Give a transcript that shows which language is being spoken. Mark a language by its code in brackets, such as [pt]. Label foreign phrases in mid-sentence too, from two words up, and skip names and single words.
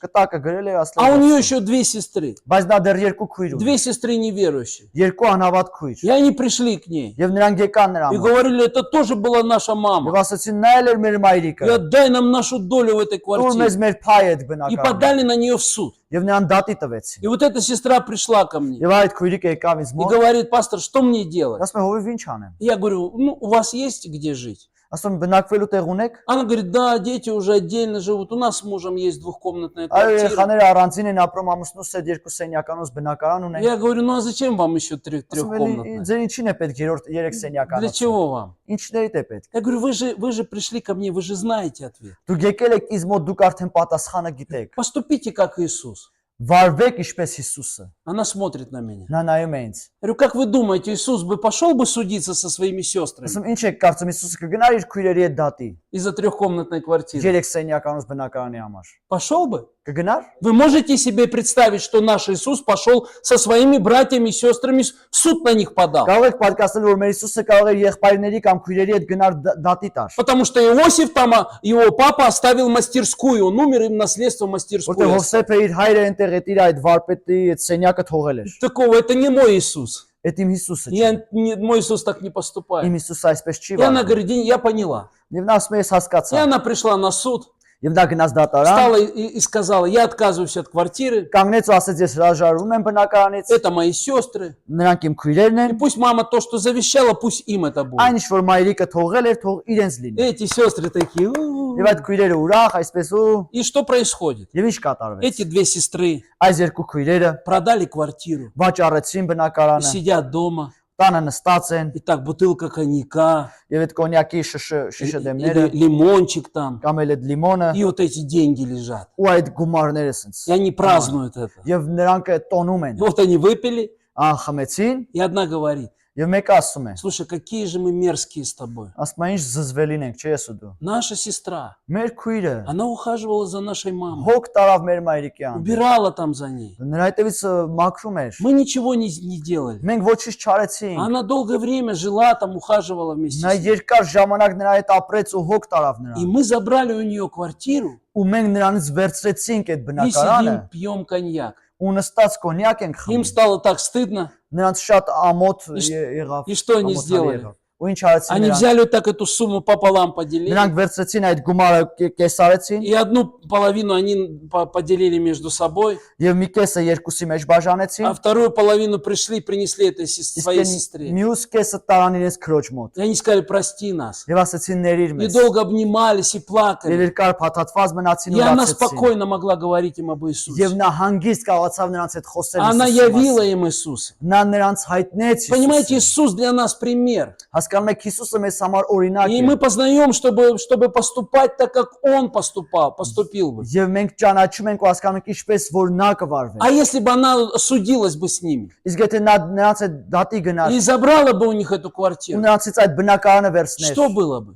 [hy] Կտակը գրել էր [ru] А у нее [hy] ասել։ [ru] еще две сестры. [hy] Բայց նա դեռ 2 քույր ունի։ [ru] 2 сестры неверующие. [hy] 2 անհավատ քույր։ [ru] И они пришли к ней. [hy] Եվ նրանք եկան նրան։ [ru] И говорили, это тоже была наша [hy] Եվ [ru] мама. [hy] ասացին նա էլ էր մեր [ru] И [hy] մայրիկը։ [ru] отдай нам нашу долю в этой [hy] Դու մեզ [ru] квартире. [hy] մեր փայ այդ [ru] И [hy] բնակարանը։ [ru] подали на нее в суд. [hy] Եվ նրան դատի տվեցին։ [ru] И вот эта сестра пришла ко мне. [hy] Եվ այդ քույրիկը եկավ ինձ [ru] И [hy] մոտ։ [ru] говорит, пастор, что мне делать? [hy] Ասում է հովիվ ինչ անեմ։ [ru] Я говорю, ну, у вас есть где жить? [hy] Ասում բնակվելու տեղ ունեք։ [ru] Она говорит, да, дети уже отдельно живут. У нас с мужем есть двухкомнатная [hy] Այո, [ru] квартира. [hy] երեխաները առանձին են ապրում, ամուսնուս հետ 2 սենյականոց բնակարան ունեն։ [ru] Я говорю, ну а зачем вам еще [hy] Ասում է [ru] трехкомнатная? [hy] ձեր ինչին է պետք 3 [ru] Для [hy] սենյականոց։ [ru] чего вам? [hy] Ինչներիդ է պետք։ [ru] Я говорю, вы же пришли ко мне, вы же знаете ответ. [hy] Դուք եկել եք ինձ մոտ, դուք արդեն պատասխանը գիտեք։ [ru] Поступите как Иисус. [hy] Վարվեք ինչպես Հիսուսը։ [ru] Она смотрит на меня. [hy] Նա նայում է ինձ։ [ru] Я говорю, как вы думаете, Иисус бы пошел бы судиться со своими сестрами [hy] Ասում ինչ եք կարծում Հիսուսը կգնար իր քույրերի հետ դատի [ru] из-за трехкомнатной квартиры? [hy] 3 սենյականոց բնակարանի համար։ [ru] Пошел бы? [hy] Կգնար։ [ru] Вы можете себе представить, что наш Иисус пошел со своими братьями и сестрами, в суд на них подал? [hy] Կարող եք պատկասել, որ մեր Հիսուսը կարող էր եղբայրների կամ քույրերի հետ գնար դատի տար։ [ru] Потому что Иосиф там, его папа оставил мастерскую, он умер, им наследство [hy] Որտեղ [ru] мастерскую. [hy] Հովսեփը իր հայրը այնտեղ այդ իր այդ վարպետի այդ սենյակը թողել էր։ [ru] Такого, это не мой Иисус. [hy] Այդ իմ Հիսուսը չէ։ [ru] Мой Иисус так не [hy] Իմ [ru] поступает. [hy] Հիսուսը այսպես չի [ru] И она [hy] վարվում։ [ru] говорит, я поняла. [hy] Եվ նա ասում է ես [ru] И [hy] հասկացա։ [ru] она пришла на суд, [hy] Եվ նա гնաց դատարան, [ru] встала и сказала, я отказываюсь от квартиры, [hy] կանգնեց ու ասեց ես հրաժարվում եմ բնակարանից, [ru] это мои сестры. [hy] նրանք իմ քույրերն [ru] И [hy] են, [ru] пусть мама то, что завещала, пусть им это будет. [hy] այն ինչ որ մայրիկը թողել էր, թող իրենց լինի։ [ru] Эти сестры такие. «У-у-у». [hy] Եվ այդ քույրերը ուրախ այսպես ու [ru] И что происходит? [hy] եւ ինչ կատարվեց։ [ru] Эти две сестры [hy] Այս 2 քույրերը [ru] продали квартиру, [hy] վաճառեցին բնակարանը, [ru] сидят дома, [hy] տանը նստած են [ru] и так бутылка коньяка, [hy] եւ այդ կոնյակի շշը դեմները [ru] или лимончик там, [hy] կամ էլ այդ լիմոնը [ru] и вот эти деньги лежат. [hy] ու այդ գումարները սենց։ [ru] И они празднуют это. [hy] Եվ նրանք տոնում են։ [ru] И вот они выпили, [hy] Խմեցին [ru] и одна говорит, [hy] եւ մեկը ասում է. [ru] слушай, какие же мы мерзкие с тобой. [hy] Ասում է ինչ զզվելին ենք, չէ՞ ես ու դու։ [ru] Наша сестра, [hy] Մեր քույրը [ru] она ухаживала за нашей мамой, [hy] հոգ տարավ մեր մայրիկի ան։ [ru] убирала там за ней. [hy] Նրա հետևից մաքրում էր։ [ru] Мы ничего не делали. [hy] Մենք ոչինչ չարեցինք։ [ru] Она долгое время жила там, ухаживала вместе [hy] Նա [ru] с ней. [hy] երկար ժամանակ нրա հետ ապրեց ու հոգ տարավ [ru] И [hy] նրան։ [ru] мы забрали у нее квартиру [hy] Ու մենք նրանից վերցրեցինք այդ [ru] и [hy] բնակարանը [ru] сидим, пьем коньяк. [hy] ու նստած կոնյակ ենք [ru] Им [hy] խմում։ [ru] стало так стыдно. [hy] Նրանց շատ ամոթ [ru] И [hy] եղավ։ [ru] и что они [hy] ամոթալի [ru] сделали? [hy] եղավ։ Ու ինչ արեցին [ru] Они [hy] նրանք։ [ru] взяли так эту сумму пополам, поделили. [hy] Նրանք վերցրեցին այդ գումարը կեսարեցին [ru] И одну половину они поделили между собой, [hy] եւ մի կեսը երկուսի մեջ բաժանեցին։ [ru] а вторую половину пришли, принесли этой [hy] Իսկ [ru] своей [hy] այն [ru] сестре. [hy] մյուս կեսը տարան իրենց քրոջ մոտ։ [ru] И они сказали, прости нас. [hy] Եվ ասացին ներիր [ru] И [hy] մեզ։ [ru] долго обнимались и [hy] Եվ [ru] плакали. [hy] երկար փաթաթված մնացին [ru] И [hy] ու [ru] она [hy] լացեցին։ [ru] спокойно могла говорить им об [hy] Եվ [ru] Иисусе. [hy] նա հանգիստ կարողացավ նրանց հետ խոսել [ru] Она [hy] Հիսուսի [ru] явила [hy] մասին։ [ru] им Иисуса. [hy] Նա նրանց հայտնեց [ru] Понимаете, [hy] Հիսուսին։ [ru] Иисус для нас пример. [hy] Հասկանում եք Հիսուսը մեզ համար օրինակ [ru] И [hy] է։ [ru] мы познаем, чтобы поступать так, как Он поступил бы. [hy] Եվ մենք ճանաչում ենք ու հասկանում ենք ինչպես որ նա կվարվի։ [ru] А если бы она судилась бы с ними [hy] Իսկ եթե նա նրանց հետ դատի գնար [ru] и забрала бы у них эту [hy] ու [ru] квартиру, [hy] նրանցից այդ բնակարանը վերցներ, [ru] что было бы?